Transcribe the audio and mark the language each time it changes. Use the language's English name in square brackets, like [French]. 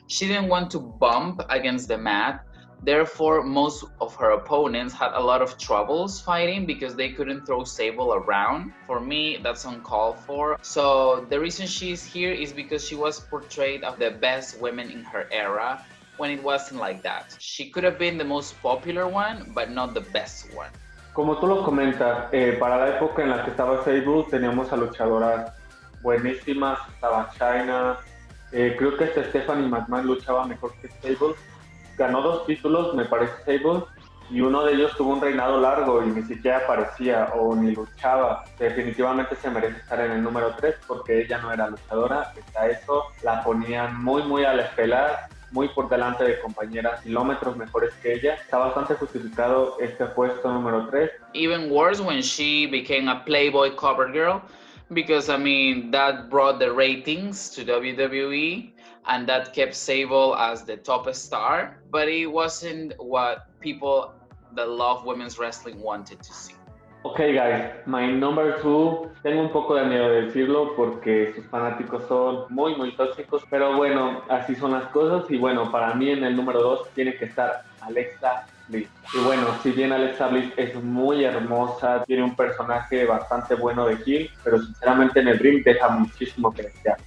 [English] She didn't want to bump against the mat. Therefore, most of her opponents had a lot of troubles fighting because they couldn't throw Sable around. For me, that's uncalled for. So the reason she's here is because she was portrayed as the best women in her era, when it wasn't like that. She could have been the most popular one, but not the best one. [Spanish] Como tú lo comentas, para la época en la que estaba Sable teníamos a luchadoras buenísimas, estaba China, creo que hasta Stephanie McMahon luchaba mejor que Sable. Ganó 2 títulos, me parece, Sable, y uno de ellos tuvo un reinado largo y ni siquiera aparecía o ni luchaba. Definitivamente se merece estar en el número 3 porque ella no era luchadora. Hasta eso la ponían muy a la estelar, muy por delante de compañeras kilómetros mejores que ella. Está bastante justificado este puesto número 3. [English] Even worse when she became a Playboy cover girl, because I mean that brought the ratings to WWE and that kept Sable as the top star, but it wasn't what people that love women's wrestling wanted to see. Okay guys, my number 2, [Spanish] tengo un poco de miedo de decirlo porque sus fanáticos son muy tóxicos, pero bueno, así son las cosas. Y bueno, para mí en el número 2 tiene que estar Alexa Bliss. Y bueno, si bien Alexa Bliss es muy hermosa, tiene un personaje bastante bueno de heel, pero sinceramente en el ring deja muchísimo que desear.